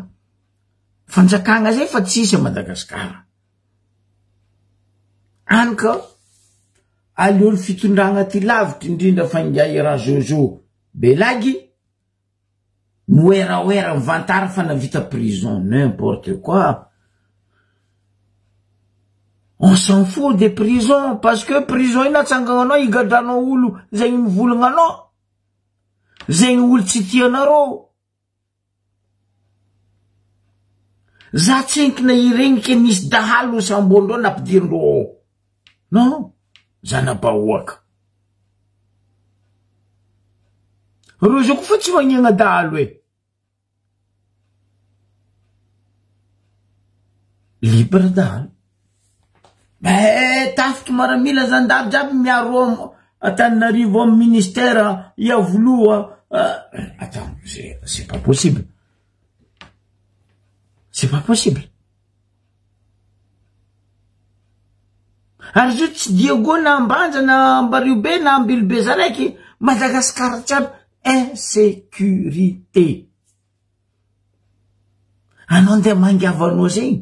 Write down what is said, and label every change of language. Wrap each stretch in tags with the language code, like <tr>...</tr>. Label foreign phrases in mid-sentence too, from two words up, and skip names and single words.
<mg>Fanjakagna zay fa tsisy a Madagasikara. Anka aleo ny fitondragna ty lavitry indrindra fa ingay raha Jojo Belagy, moeraoera mivantara fa navita prison,</mg> <fr>n'importe quoi. On s'en fout des prisons, parce que prison</fr> <mg>ina tsangananao igadranao olo zegny mivolagna zegny olo tsy tianareo. Za tsenkina iregnike nisy dahalo sambondreo nampidirindreo. Non, za nabahoaka. Reo zao koa fa tsy magnegna dahalo e. Libre dahalo. Tafiky maramila zandary jiaby miaro Antananarivo amy ministère iavoloa.</mg> <fr>Attends, c'est pas possible. C'est pas possible.</fr> <mg>Ary zao tsy Diego na Ambanja na Ambaribe na Ambilobe zaraiky, Madagasikara jiaby insécurité. Anao andeha mangiavanao zegny.</mg>